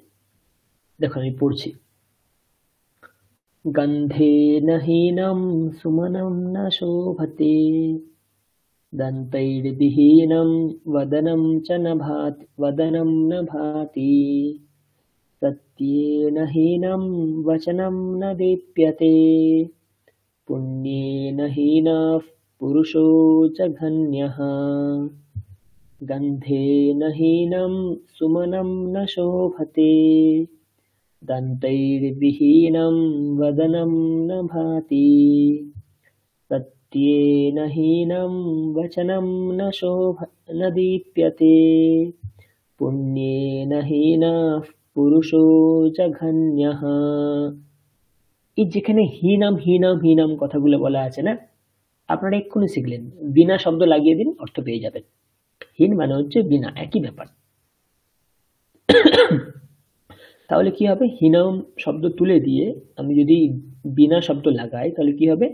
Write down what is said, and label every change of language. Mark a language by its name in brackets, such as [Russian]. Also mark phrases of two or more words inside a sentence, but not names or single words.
[Bangla] দেখুন আমি পড়ছি। [Sanskrit] গন্ধেন হীনম সুমনম ন শোভতে, দন্তৈর্বিহীনম वदनं च न भाति, वदनं न भाति, सत्येन हीनं वचनं न दीप्यते, पुण्येन हीनः पुरुषो जघन्यः, गन्धेन हीनं सुमनं न शोभते, दन्तैर्विहीनं वदनं न भाति, सत्येन हीनं वचनं न दीप्यते, पुण्येन हीनः पुरुषो जघन्यः। [Bangla] এই যেখানে হীনাম হীনাম হীনাম কথাগুলো বলা আছে না, আপনারা এক্ষুনি শিখলেন, বিনা শব্দ লাগিয়ে দিন, অর্থ পেয়ে যাবেন। হীন মানে হচ্ছে বিনা, একই ব্যাপার। তাহলে কি হবে? হীনাম শব্দ তুলে দিয়ে আমি যদি বিনা শব্দ লাগাই তাহলে কি হবে?